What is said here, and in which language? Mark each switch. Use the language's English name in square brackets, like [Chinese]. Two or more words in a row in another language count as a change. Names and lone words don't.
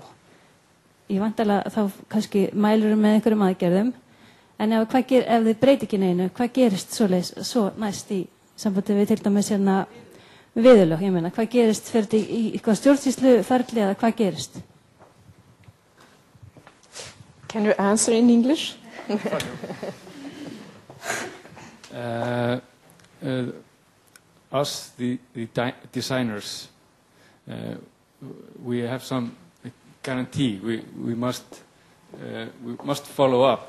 [Icelandic] Ég væntanlega þá kannski mælur með einhverjum aðgerðum, en ef þið breyti ekki neinu, hvað gerist svo næst í sambandi við til dæmis hérna viðurlög? Ég meina, hvað gerist fyrir þetta í eitthvað stjórnsýsluferli, eða hvað gerist? [English] Can you answer in English? Us, the designers, we have some guarantee. We must follow up.